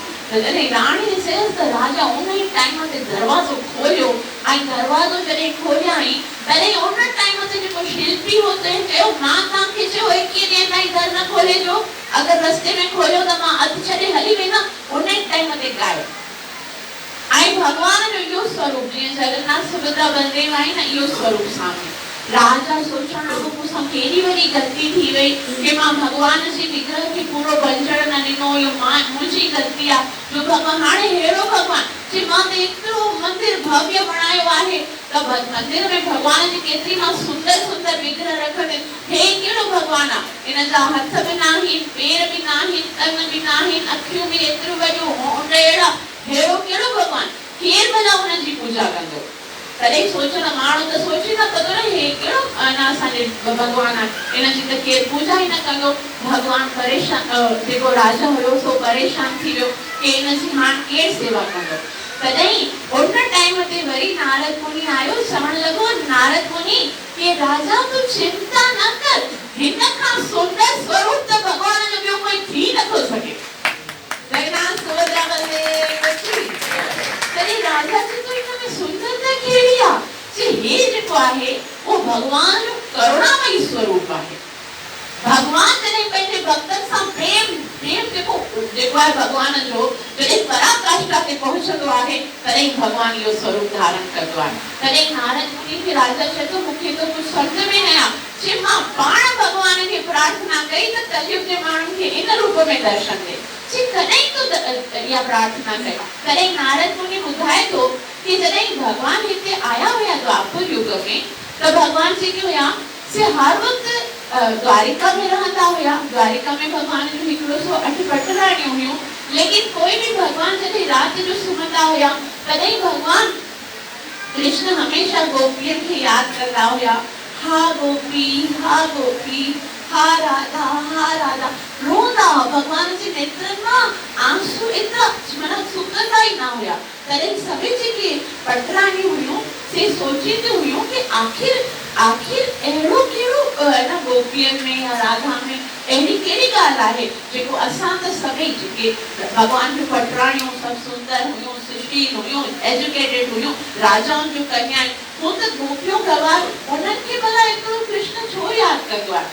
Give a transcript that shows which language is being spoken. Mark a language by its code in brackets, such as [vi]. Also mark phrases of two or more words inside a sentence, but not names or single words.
[sd] तॾहिं राणी चयसि त राजा उन ई टाइम ते दरवाज़ो खोलियो, ऐं दरवाज़ो जॾहिं खोलियाई तॾहिं उन टाइम ते जेको शिल्पी हो चयो मां तव्हांखे चयो 21 ॾींहं ताईं दर न खोलिजो, अगरि रस्ते में खोलियो त मां अधु छॾे हली वेंदमि। उन ई टाइम ते गायब। ऐं भॻवान जो इहो स्वरूप जीअं जगन्नाथ सुभद्रा बलदेव आहे न, इहो स्वरूप सामने। राजा सोचण लॻो मूंसां केॾी वॾी ग़लती थी वई कि मां भॻवान जी विग्रह खे पूरो बणजण न ॾिनो, इहो मुंहिंजी ग़लती आहे। जो भॻवान हाणे अहिड़ो भॻवान जे मां त एतिरो मंदिर भव्य बणायो आहे, त मंदिर में भॻवान जी केतिरी मां सुंदर सुंदर विग्रह रखंदमि, हे कहिड़ो भॻवान आहे, इन जा हथ बि न आहिनि, पेर बि न आहिनि, कन बि न आहिनि, अखियूं बि एतिरो वॾियूं होंठ अहिड़ा, अहिड़ो कहिड़ो भॻवान, केरु भला हुन जी पूजा कंदो। तॾहिं सोचण माण्हू त सोचे न कंदो न, हे कहिड़ो असांजे भॻवान आहे, इन जी त केरु पूजा ई न कंदो। भॻवान परेशान, जेको राजा हुयो सो परेशान थी वियो कि इन जी हाणे केरु सेवा कंदो। तॾहिं उन टाइम ते वरी नारद मुनि आयो, चवण लॻो नारद मुनि कि राजा तूं चिंता न कर, हिन खां सुंदर स्वरूप त भॻवान जो ॿियो कोई थी नथो सघे। जगन्नाथ सुभद्रा बलदेव की। तॾहिं राजा चयो तो हिन में सुंदरता कहिड़ी आहे, जे हे जेको आहे उहो भॻवान जो करुणामयी स्वरूप आहे। भॻवान जॾहिं पंहिंजे भक्तनि सां प्रेम जेको आहे भॻवान जो जॾहिं पराकाष्ठा ते पहुचंदो आहे, तॾहिं भॻवान इहो स्वरूप धारण कंदो आहे। तॾहिं नारद मुनि खे राजा चए थो मूंखे त कुझु सम्झ में न आयो, जे मां पाण भॻवान खे प्रार्थना कई त कलयुग जे माण्हुनि खे इन रूप में दर्शन ॾे, जे कॾहिं तो इहा प्रार्थना कई। तॾहिं नारद मुनि ॿुधाए थो कि जॾहिं भॻवान हिते आया हुया द्वापर युग में, त भॻवान जेके हुया से हर वक़्तु द्वारिका में रहंदा हुया। द्वारिका में भॻवान जो हिकिड़ो 108 पटराणियूं हुयूं, लेकिन कोई भी भॻवान जॾहिं राति जो सुम्हंदा हुया तॾहिं भॻवान कृष्ण हमेशा गोपियुनि खे यादि कंदा हुया, हा गोपी हा राधा रोंदा। भॻवान जे नेत्रनि मां आंसू एतिरा माना सुकंदा ई न हुया। तॾहिं सभई जेके पटराणियूं हुयूं से सोचींदियूं हुयूं कि आखिर अहिड़ो कहिड़ो न गोपियुनि में या राधा में अहिड़ी कहिड़ी ॻाल्हि आहे जेको असां त सभई जेके भॻवान जूं पटराणियूं सभु सुंदर हुयूं, सुशील हुयूं, एजुकेटेड हुयूं, राजाउनि जूं कन्याऊं, हू त गोपियूं गवार, उन्हनि खे भला हिकिड़ो कृष्ण छो यादि कंदो आहे।